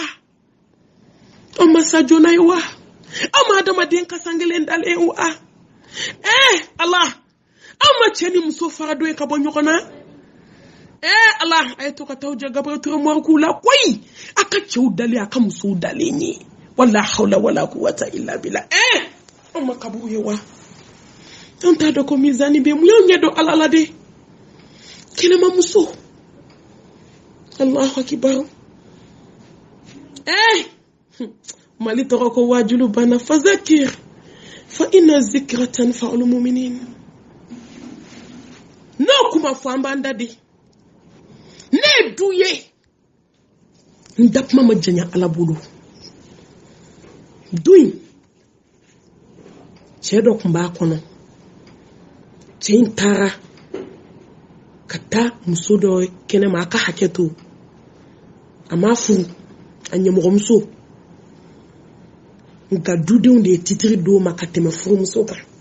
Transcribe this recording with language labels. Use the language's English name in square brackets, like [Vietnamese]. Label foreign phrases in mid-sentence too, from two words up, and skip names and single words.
[Bambara] aw ma sa joona ye wa aw ma adamaden kasan kelen dalen ye wa ala aw ma cɛ ni muso fara dɔ ye ka bɔ ɲɔgɔn na ala a ye to ka taa jɛ Gabriel Touré mɔriku la koyi a ka cɛw dalen a ka musow dalen ye [Arabic] ولا حول ولا قوة إلا بالله [Bambara] aw ma kaburu ye wa an t'a dɔn ko mizani bɛ mun y'aw ɲɛ dɔn ala la de kɛnɛma muso [Arabic] الله أكبر [Bambara] mali tɔgɔ ko wajulu bana [Arabic] فذكر فإن الذكرى تنفع المؤمنين [Bambara] n'o kuma fɔ an b'an da de ne du ye n da kuma ma janya ala bolo du in cɛ dɔ tun b'a kɔnɔ cɛ in taara ka taa muso dɔ kɛnɛma a ka hakɛ to a ma furu a ɲɛmɔgɔmuso nka dudenw de ye titiri d'o ma ka tɛmɛ furumuso kan